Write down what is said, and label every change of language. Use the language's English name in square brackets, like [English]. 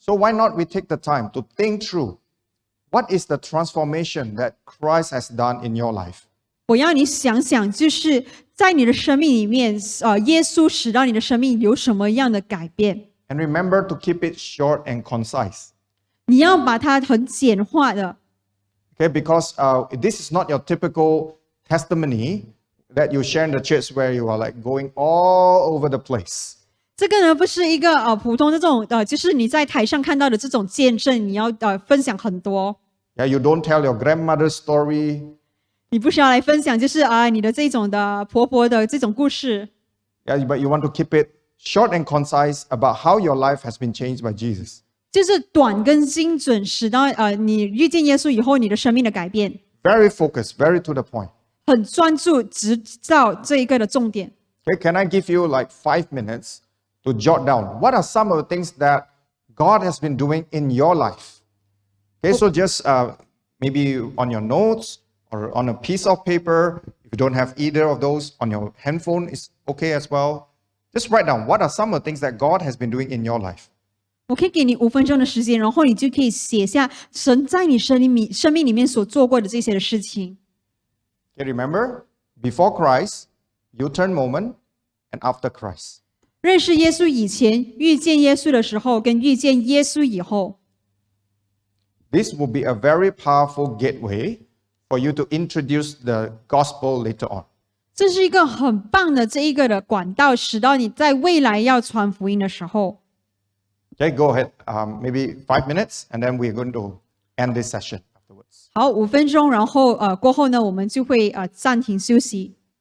[English] So why not we take the time to think through what is the transformation that Christ has done in your life? [Chinese] 我要你想想，就是在你的生命里面，耶稣使到你的生命有什么样的改变？ [English] And remember to keep it short and concise. [Chinese] 你要把它很简化的。 [English] Okay, because this is not your typical testimony that you share in the church where you are like going all over the place. [Chinese] 这个呢，不是一个普通的这种就是你在台上看到的这种见证，你要分享很多。 [English] Yeah, you don't tell your grandmother's story. [Chinese] 你不需要来分享，就是你的这种的婆婆的这种故事。 [English] Yeah, but you want to keep it short and concise about how your life has been changed by Jesus. [Chinese] 就是短跟精准，使到你遇见耶稣以后，你的生命的改变， [English] Very focused, very to the point. [Chinese] 很专注，直到这一个的重点。 [English] Okay, can I give you like 5 minutes to jot down what are some of the things that God has been doing in your life? Okay, so just maybe on your notes or on a piece of paper. If you don't have either of those, on your handphone is okay as well. Just write down what are some of the things that God has been doing in your life. [Chinese] 我可以给你5分钟的时间，然后你就可以写下神在你生命里面所做过的这些的事情。 [English] Okay, remember, before Christ, U-turn moment, and after Christ. [Chinese] 认识耶稣以前，遇见耶稣的时候，跟遇见耶稣以后， [English] This will be a very powerful gateway for you to introduce the gospel later on. [Chinese] 这是一个很棒的这一个的管道，使到你在未来要传福音的时候。 [English] Okay, go ahead. Maybe 5 minutes, and then we're going to end this session afterwards. [Chinese] 好，5分钟，然后过后呢，我们就会暂停休息。